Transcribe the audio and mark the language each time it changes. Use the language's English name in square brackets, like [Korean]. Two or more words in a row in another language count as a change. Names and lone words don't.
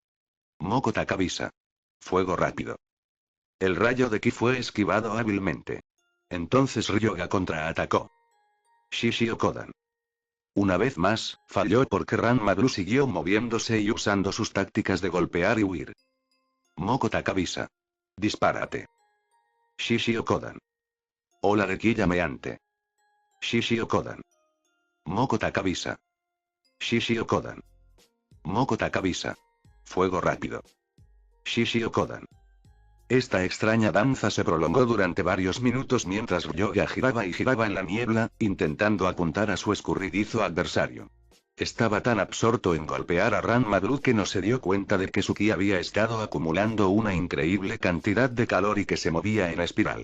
[Spanish] Moko Takabisa. Fuego rápido. El rayo de ki fue esquivado hábilmente. Entonces Ryoga contraatacó. Shishio Kodan. Una vez más, falló porque Ranma-Blu siguió moviéndose y usando sus tácticas de golpear y huir. Moko Takabisa. Dispárate. Shishio Kodan. Ola de ki llameante. Shishio Kodan. Moko Takabisa. Shishio Kodan. Moko Takabisa. Fuego rápido. Shishio Kodan. Esta extraña danza se prolongó durante varios minutos mientras Ryoga giraba y giraba en la niebla, intentando apuntar a su escurridizo adversario. Estaba tan absorto en golpear a Ranma-Blu que no se dio cuenta de que su ki había estado acumulando una increíble cantidad de calor y que se movía en espiral.